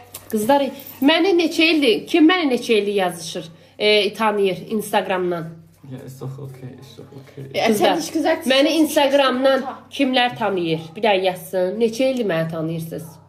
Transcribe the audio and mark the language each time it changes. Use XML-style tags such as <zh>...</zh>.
<az>Qızlar, kim mənə neçə ildir yazışır, tanıyır Instagramdan.</az> <de>Ja, ist doch okay, ist doch okay. Ja, jetzt hätte ich gesagt,</de> <az>Məni Instagramdan kimlər tanıyır? Bir daha yazsın. Neçə ildir məni tanıyırsınız?</az>